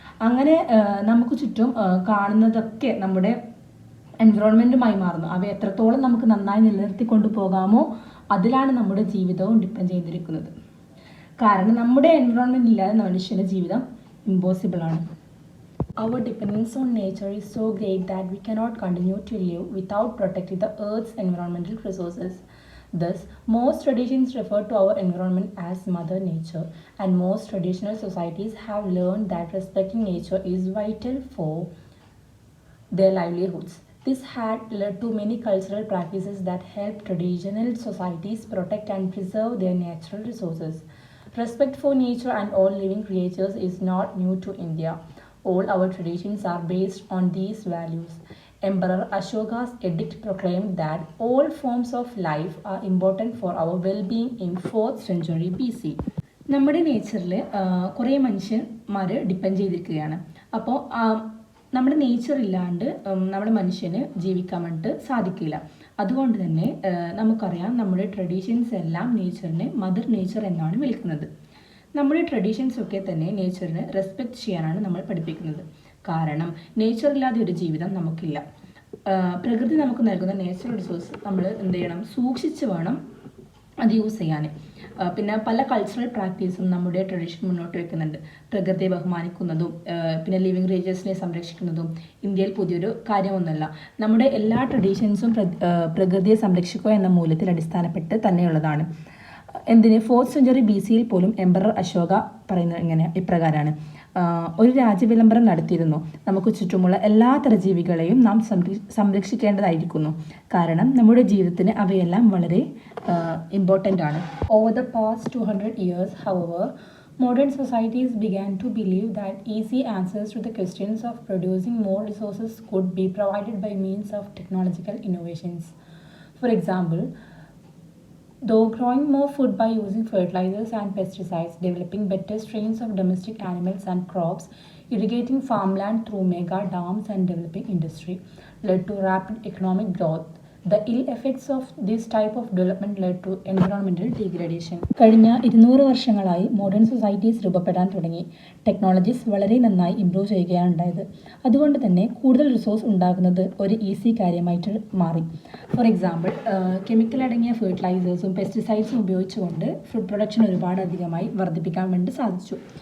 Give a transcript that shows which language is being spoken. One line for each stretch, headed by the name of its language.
Malayalam: അങ്ങനെ നമുക്ക് ചുറ്റും കാണുന്നതൊക്കെ നമ്മുടെ എൻവറോൺമെൻറ്റുമായി മാറുന്നു. അവ എത്രത്തോളം നമുക്ക് നന്നായി നിലനിർത്തിക്കൊണ്ടു പോകാമോ അതിലാണ് നമ്മുടെ ജീവിതവും ഡിപ്പെൻഡ് ചെയ്തിരിക്കുന്നത്. കാരണം നമ്മുടെ എൻവറോൺമെൻറ്റ് ഇല്ലാതെ മനുഷ്യൻ്റെ ജീവിതം ഇമ്പോസിബിൾ ആണ്.
English: Our dependence on nature is so great that we cannot continue to live without protecting the Earth's environmental resources. Thus, most traditions refer to our environment as Mother Nature, and most traditional societies have learned that respecting nature is vital for their livelihoods. This had led to many cultural practices that help traditional societies protect and preserve their natural resources. Respect for nature and all living creatures is not new to India. All our traditions are based on these values. Emperor Ashoka's edict proclaimed that all forms of life are important for our well-being in 4th century BC.
Malayalam: നമ്മുടെ നേച്ചറിൽ കുറേ മനുഷ്യന്മാർ depend ചെയ്തിരിക്കുകയാണ്. അപ്പോൾ നമ്മുടെ nature ഇല്ലാണ്ട് നമ്മുടെ മനുഷ്യന് ജീവിക്കാൻ വേണ്ടിയിട്ട് സാധിക്കില്ല. അതുകൊണ്ട് തന്നെ നമുക്കറിയാം നമ്മുടെ ട്രഡീഷൻസ് എല്ലാം നേച്ചറിനെ മദർ നേച്ചർ എന്നാണ് വിളിക്കുന്നത്. നമ്മുടെ ട്രഡീഷൻസൊക്കെ തന്നെ നേച്ചറിനെ റെസ്പെക്റ്റ് ചെയ്യാനാണ് നമ്മൾ പഠിപ്പിക്കുന്നത്. കാരണം നേച്ചർ ഇല്ലാതെ ഒരു ജീവിതം നമുക്കില്ല. പ്രകൃതി നമുക്ക് നൽകുന്ന നേച്ചുറൽ റിസോഴ്സ് നമ്മൾ എന്ത് ചെയ്യണം, സൂക്ഷിച്ച് വേണം അത് യൂസ് ചെയ്യാൻ. പിന്നെ പല കൾച്ചറൽ പ്രാക്ടീസും നമ്മുടെ ട്രഡീഷൻ മുന്നോട്ട് വയ്ക്കുന്നുണ്ട്. പ്രകൃതിയെ ബഹുമാനിക്കുന്നതും പിന്നെ ലിവിങ് റേഞ്ചേഴ്സിനെ സംരക്ഷിക്കുന്നതും ഇന്ത്യയിൽ പുതിയൊരു കാര്യമൊന്നുമല്ല. നമ്മുടെ എല്ലാ ട്രഡീഷൻസും പ്രകൃതിയെ സംരക്ഷിക്കുക എന്ന മൂല്യത്തിൽ അടിസ്ഥാനപ്പെട്ട് തന്നെയുള്ളതാണ്. എന്തിന് 4th century BC പോലും എംപറർ അശോക പറയുന്നത് ഇപ്രകാരമാണ്: ഒരു രാജ്യവിളംബരം നടത്തിയിരുന്നു. നമുക്ക് ചുറ്റുമുള്ള എല്ലാ തരം ജീവികളെയും നാം സംരക്ഷിക്കേണ്ടതായിരിക്കുന്നു. കാരണം നമ്മുടെ ജീവിതത്തിന് അവയെല്ലാം വളരെ ഇമ്പോർട്ടൻ്റ് ആണ്.
English: Over the past 200 years, however, modern societies began to believe that easy answers to the questions of producing more resources could be provided by means of technological innovations. For example, though growing more food by using fertilizers and pesticides, developing better strains of domestic animals and crops, irrigating farmland through mega dams and developing industry led to rapid economic growth, the ill effects of this type of development led to environmental degradation.
Malayalam: കഴിഞ്ഞ 200 വർഷങ്ങളായി modern societies രൂപപ്പെടാൻ തുടങ്ങി. Technologies വളരെ നന്നായി improve ചെയ്യുകയാണ് ഉണ്ടായത്. അതുകൊണ്ട് തന്നെ കൂടുതൽ റിസോഴ്സ് ഉണ്ടാകുന്നത് ഒരു ഈസി കാര്യമായിട്ട് മാറി. ഫോർ എക്സാമ്പിൾ, കെമിക്കൽ അടങ്ങിയ ഫെർട്ടിലൈസേഴ്സും പെസ്റ്റിസൈഡ്സും ഉപയോഗിച്ചുകൊണ്ട് ഫുഡ് പ്രൊഡക്ഷൻ ഒരുപാട് അധികമായി വർദ്ധിപ്പിക്കാൻ വേണ്ടി സാധിച്ചു.